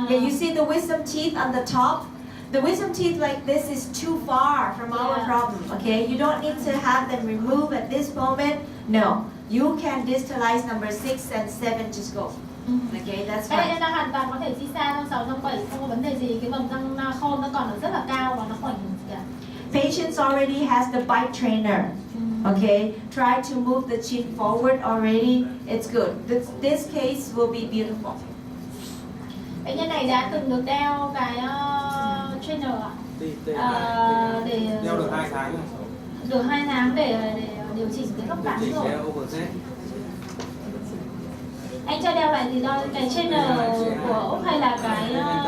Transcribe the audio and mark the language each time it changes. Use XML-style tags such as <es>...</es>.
<en>yeah, you see the wisdom teeth on the top. The wisdom teeth like this is too far from our problem, okay? You don't need to have them removed at this moment. No, you can distalize number 6 and 7, just go. Okay, that's fine.</en> <vi>Đây là hoàn toàn có thể di xa trong 6, trong 7, không có vấn đề gì. Cái vòng răng khôn nó còn rất là cao và nó không ảnh hưởng gì cả.</vi> <en>Patients already has the bite trainer. Okay, try to move the chin forward already. It's good. This case will be beautiful.</en> <vi>Bệnh nhân này đã từng được đeo cái trainer ạ. Để đeo được 2 tháng rồi. Được 2 tháng để điều chỉnh cái góc cán rồi. Anh cho đeo lại gì đó, cái trainer của Úc hay là cái</vi>